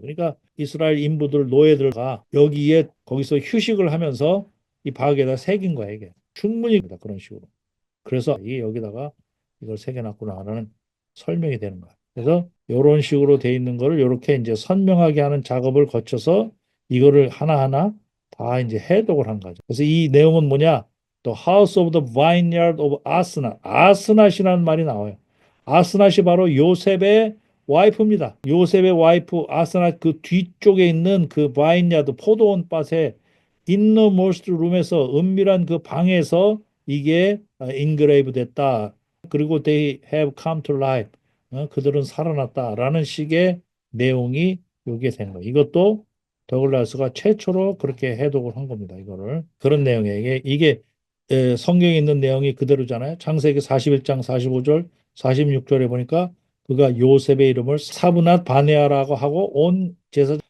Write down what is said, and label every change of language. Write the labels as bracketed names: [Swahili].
[Korean] 그러니까 이스라엘 인부들, 노예들과 여기에 거기서 휴식을 하면서 이 바닥에다 새긴 거야, 이게. 충분히 그런 식으로. 그래서 이 여기다가 이걸 새겨놨구나 하는 설명이 되는 거야. 그래서 이런 식으로 돼 있는 거를 이렇게 이제 선명하게 하는 작업을 거쳐서 이거를 하나하나 다 이제 해독을 한 거죠. 그래서 이 내용은 뭐냐? [English] The House of the Vineyard of Asnat. [Korean] 아스낫이라는 말이 나와요. 아스낫이 바로 요셉의 와이프입니다. 요셉의 와이프 아스낫 그 뒤쪽에 있는 그 바인야드 포도원 밭에 인너모스트 룸에서 은밀한 그 방에서 이게 인그레이브 됐다. [English] 그리고 they have come to life. [Korean] 그들은 살아났다라는 식의 내용이 여기에 된 거예요. 이것도 더글라스가 최초로 그렇게 해독을 한 겁니다. 이거를 그런 내용이에요. 이게 성경에 있는 내용이 그대로잖아요. 창세기 41장 45절 46절에 보니까 그가 요셉의 이름을 사브낫 바네아라고 하고 온 제사